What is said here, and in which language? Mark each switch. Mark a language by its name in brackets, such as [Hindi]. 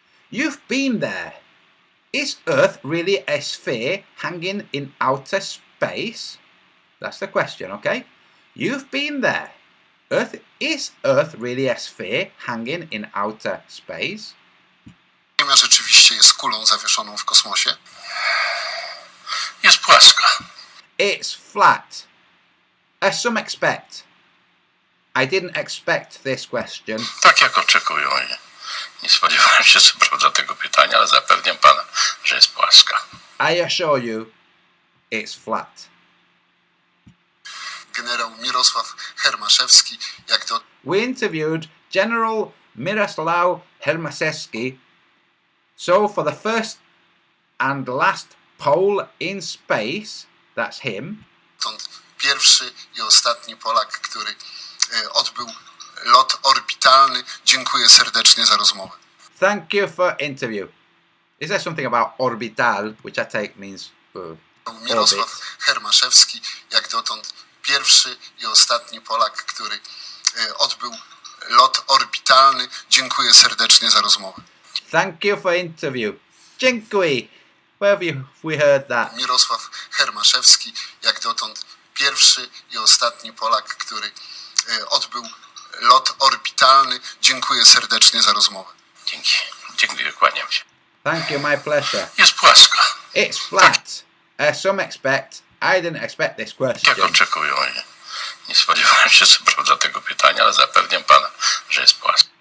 [English] You've been there. Is Earth really a sphere hanging in outer space? That's the question, okay? You've been there. Is Earth really a sphere hanging in outer space? [Polish] jest kulą zawieszoną w kosmosie? Jest płaska. [English] It's flat. As some expect. I didn't expect this question. [Polish] Tak jak oczekują. Nie spodziewałem się co prawda tego pytania, ale zapewniam pana, że jest płaska. [English] I assure you, it's flat. [Polish] Generał Mirosław Hermaszewski, jak to [English] We interviewed General Miroslav Hermaszewski. So for the first and last Pole in space, that's him. [Polish] dotąd pierwszy i ostatni Polak, który odbył lot orbitalny. Dziękuję serdecznie za rozmowę. [English] Thank you for interview. Is there something about orbital, which I take means [Polish] Mirosław [English] orbit? [Polish] Hermaszewski, jak dotąd pierwszy i ostatni Polak, który odbył lot orbitalny. Dziękuję serdecznie za rozmowę. Thank you for interview. Dziękuję. [English] Where have we heard that? [Polish] Mirosław Hermaszewski, jak dotąd pierwszy i ostatni Polak, który odbył lot orbitalny. Dziękuję serdecznie za rozmowę. Dzięki. Dziękuję, kłaniam się. [English] Thank you, my pleasure. [Polish] Jest płaska. [English] It's flat. As some expect, I didn't expect this [Polish] Jak [English] question. [Polish] oczekują. Nie spodziewałem się co prawda tego pytania, ale zapewniam pana, że jest płaska.